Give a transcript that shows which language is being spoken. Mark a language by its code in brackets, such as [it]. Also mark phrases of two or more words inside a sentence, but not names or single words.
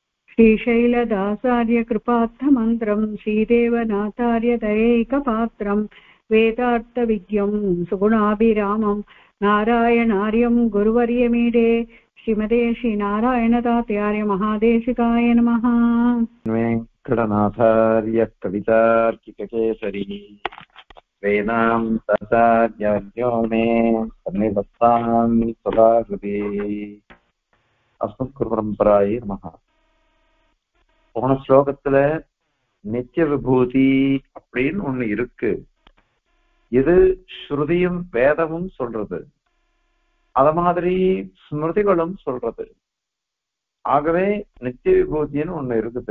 [sa] श्रीशैलदासार्यकृपार्थमन्त्रं श्रीदेवनाथार्यदयैकपात्रं वेदार्थविज्ञं सुगुणाभिरामं नारायणार्यं गुरुवर्यमीडे श्रीमते श्रीनारायणदातार्य महादेशिकाय नमः। वेङ्कटनाथार्य कवितार्किककेसरी वेदान्ताचार्यो मे सन्निधत्तां सदा हृदि। अस्मत्कुरुपरम्परायै नमः। [ta] போன ஸ்லோகத்துல நித்திய விபூதி அப்படின்னு ஒண்ணு இருக்கு. இது ஸ்ருதியும் வேதமும் சொல்றது, அத மாதிரி ஸ்மிருதிகளும் சொல்றது. ஆகவே நித்திய விபூதின்னு ஒண்ணு இருக்குது.